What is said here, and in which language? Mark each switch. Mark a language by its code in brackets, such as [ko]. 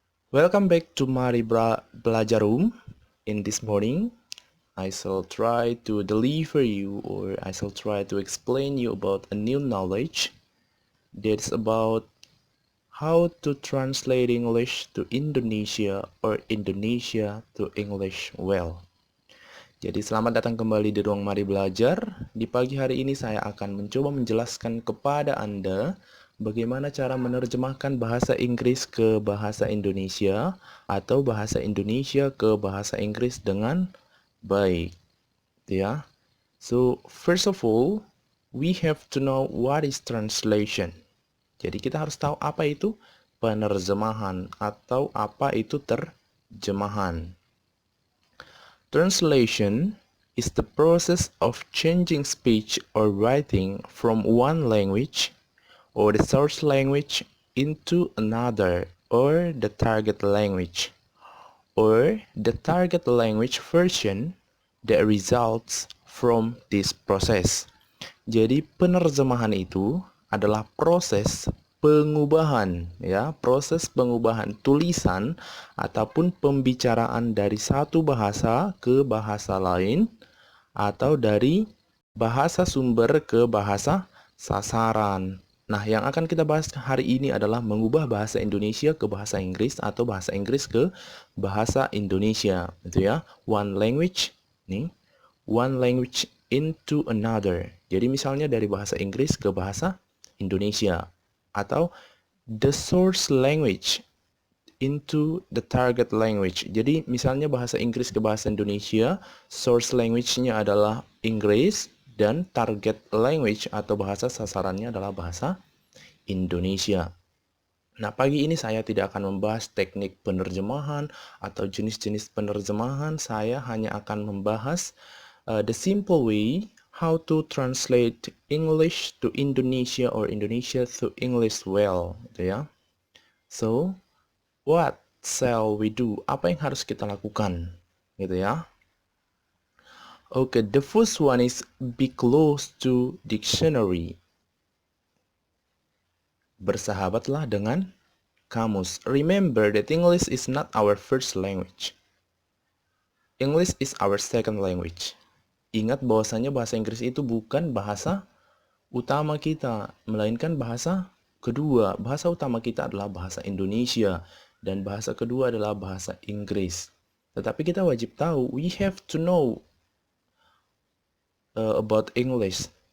[en] Welcome back to Mari Belajar Room. In this morning, I shall try to deliver you or I shall try to explain you about a new knowledge that's about how to translate English to Indonesia or Indonesia to English well. [id] Jadi selamat datang kembali di ruang Mari Belajar. Di pagi hari ini saya akan mencoba menjelaskan kepada Anda bagaimana cara menerjemahkan bahasa Inggris ke bahasa Indonesia atau bahasa Indonesia ke bahasa Inggris dengan baik, ya. [en] So, first of all, we have to know what is translation. [id] Jadi kita harus tahu apa itu penerjemahan atau apa itu terjemahan. [en] Translation is the process of changing speech or writing from one language or the source language into another or the target language or the target language version that results from this process. [id] Jadi penerjemahan itu adalah proses pengubahan, ya, proses pengubahan tulisan ataupun pembicaraan dari satu bahasa ke bahasa lain atau dari bahasa sumber ke bahasa sasaran. Nah, yang akan kita bahas hari ini adalah mengubah bahasa Indonesia ke bahasa Inggris atau bahasa Inggris ke bahasa Indonesia, gitu ya. [en] One language, nih, one language into another. [id] Jadi misalnya dari bahasa Inggris ke bahasa Indonesia atau [en] the source language into the target language. [id] Jadi misalnya bahasa Inggris ke bahasa Indonesia, source language-nya adalah Inggris dan target language atau bahasa sasarannya adalah bahasa Indonesia. Nah, pagi ini saya tidak akan membahas teknik penerjemahan atau jenis-jenis penerjemahan. Saya hanya akan membahas [en] the simple way how to translate English to Indonesia or Indonesia to English well, [id] gitu ya. [en] So, what shall we do? [id] Apa yang harus kita lakukan, gitu ya? [en] Okay, the first one is be close to dictionary. [id] Bersahabatlah dengan kamus. [en] Remember that English is not our first language. English is our second language. [id] Ingat bahwasanya bahasa Inggris itu bukan bahasa utama kita, melainkan bahasa kedua. Bahasa utama kita adalah bahasa Indonesia dan bahasa kedua adalah bahasa Inggris. Tetapi kita wajib tahu, [en] we have to know about English.